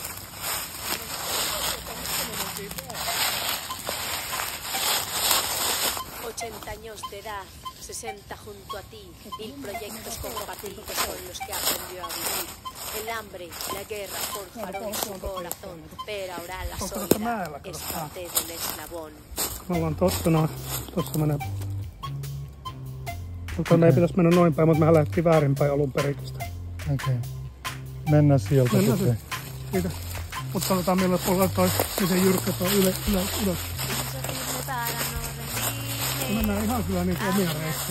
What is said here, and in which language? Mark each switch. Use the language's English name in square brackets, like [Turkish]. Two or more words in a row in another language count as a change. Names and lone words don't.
[Spanish] 80 años de edad, 60 junto a ti, mil proyectos compartidos con los que aprendió a vivir. El hambre, la guerra forjaron su corazón, pero ahora la soledad es parte del eslabón. [Finnish] Me ollaan tossa menee. Tuonne ei pitäisi mennä noin päin, mutta mehän lähdettiin väärinpäin alun perin tästä. Okei. Mennään sieltä sitten. Siitä. Mutta katsotaan millä puolella toi, miten jyrkkä toi ylös. Mennään ihan kyllä niin omia reittejä.